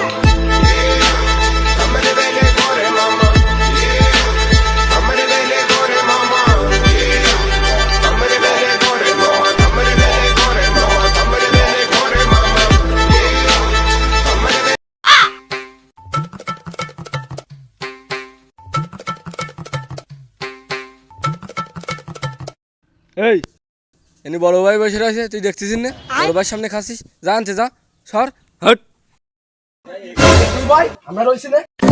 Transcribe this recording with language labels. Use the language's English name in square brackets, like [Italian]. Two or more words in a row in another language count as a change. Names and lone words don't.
[Russian] Там ревели горы, мама. Там ревели горы, мама. Там ревели горы, мама. Там ревели горы, мама. Там ревели горы, мама. Там ревели. [Bangla] এই এনে বড় ভাই বসে রয়েছে, তুই দেখতেছিস না? বড় ভাইয়ের সামনে খাসিস, যা আনতে যা, সর হট। ভাই আমরা রইছি না